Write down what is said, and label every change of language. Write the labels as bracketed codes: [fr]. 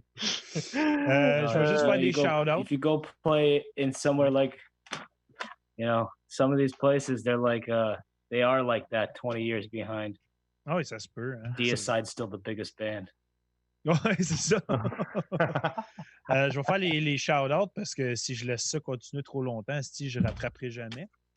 [fr] Je vais juste faire des shout-outs. [en] If you go play in somewhere like, some of these places, they're like, they are like that 20 years behind. [fr] Ah oui, ça se peut. Hein? [en] Deicide's still the biggest band. [fr] Oui, c'est ça. Je vais faire les shout-outs parce que si je laisse ça continuer trop longtemps, je ne rattraperai jamais.